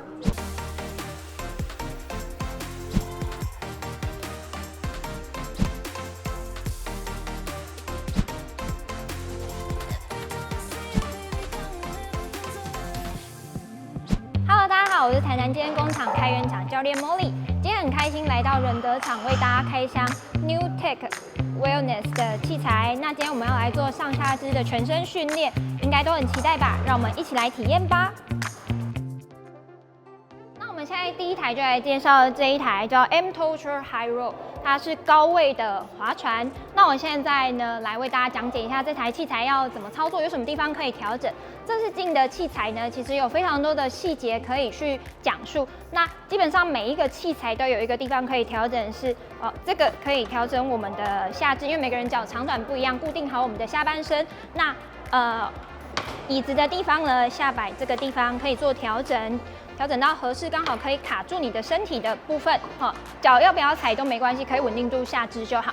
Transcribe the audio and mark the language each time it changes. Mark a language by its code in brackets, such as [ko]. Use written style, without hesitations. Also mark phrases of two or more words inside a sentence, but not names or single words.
[zh] Hello， 大家好，我是台南健身工厂開源場教練 Molly， 今天很開心來到仁德場為大家開箱 New Tech Wellness 的器材。那今天我們要來做上下肢的全身訓練，應該都很期待吧？讓我們一起來體驗吧。那我們現在第一台就來介紹這一台叫 mTorture High Roll，它是高位的划船。那我現在呢來為大家講解一下這台器材要怎麼操作，有什麼地方可以調整。這次進的器材呢，其實有非常多的細節可以去講述。那基本上每一個器材都有一個地方可以調整是，這個可以調整我們的下肢，因為每個人腳長短不一樣，固定好我們的下半身。那椅子的地方呢，下擺這個地方可以做調整，調整到合適，剛好可以卡住你的身體的部分，腳要不要踩都沒關係，可以穩定住下肢就好。